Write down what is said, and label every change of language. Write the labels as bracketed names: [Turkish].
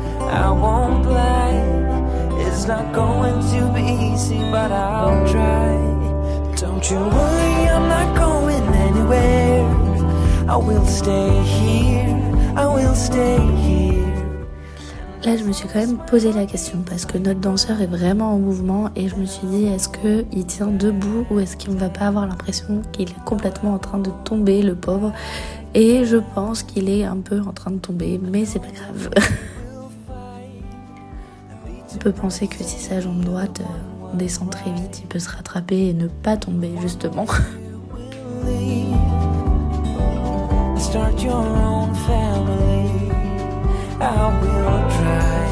[English] I won't lie. It's not going to be easy, but I'll try. Don't you worry, I'm not going anywhere. I will stay here, I will stay here. [French] Là, je me suis quand même posé la question parce que notre danseur est vraiment en mouvement et je me suis dit, est-ce qu'il tient debout ou est-ce qu'il ne va pas avoir l'impression qu'il est complètement en train de tomber, le pauvre? Et je pense qu'il est un peu en train de tomber, mais c'est pas grave. On peut penser que si sa jambe droite descend très vite, il peut se rattraper et ne pas tomber justement. [English] Start your own family. I will try.